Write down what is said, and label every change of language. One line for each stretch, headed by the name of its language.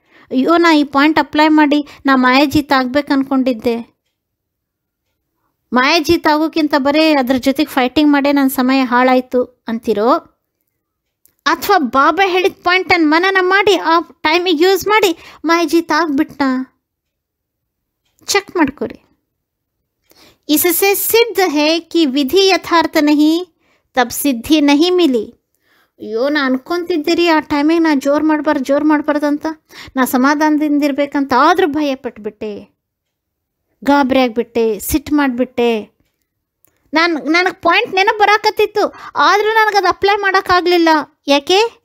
Kannada: ಅಯ್ಯೋ, ನಾ ಈ ಪಾಯಿಂಟ್ ಅಪ್ಲೈ ಮಾಡಿ ನಾ ಮಾಯಾಜೀತ್ ಆಗ್ಬೇಕು ಅಂದ್ಕೊಂಡಿದ್ದೆ, ಮಾಯಾಜೀತ್ ಆಗೋಕ್ಕಿಂತ ಬರೀ ಅದ್ರ ಜೊತೆಗೆ ಫೈಟಿಂಗ್ ಮಾಡೇ ನನ್ನ ಸಮಯ ಹಾಳಾಯಿತು ಅಂತಿರೋ, ಅಥವಾ ಬಾಬಾ ಹೇಳಿದ ಪಾಯಿಂಟನ್ನು ಮನನ ಮಾಡಿ ಆ ಟೈಮಿಗೆ ಯೂಸ್ ಮಾಡಿ ಮಾಯಾಜೀತ್ ಆಗ್ಬಿಟ್ನಾ? ಚೆಕ್ ಮಾಡ್ಕೊರಿ.
Hindi: इससे सिद्ध है कि विधि यथार्थ नहीं तब ಸಿದ್ಧಿ नहीं मिली.
Kannada: ಅಯ್ಯೋ ನಾ ಅನ್ಕೊತಿದ್ದೀರಿ ಆ ಟೈಮಿಗೆ ನಾ ಜೋರು ಮಾಡಬಾರ್ದಂತ, ನಾ ಸಮಾಧಾನದಿಂದ ಇರಬೇಕಂತ, ಆದರೂ ಭಯ ಪಟ್ಬಿಟ್ಟೆ, ಗಾಬರಿ ಆಗಿಬಿಟ್ಟೆ, ಸಿಟ್ಟು ಮಾಡಿಬಿಟ್ಟೆ. ನನಗೆ ಪಾಯಿಂಟ್ ನೆನಪು ಬರಾಕತ್ತಿತ್ತು, ಆದರೂ ನನಗದು ಅಪ್ಲೈ ಮಾಡೋಕ್ಕಾಗಲಿಲ್ಲ. ಯಾಕೆ?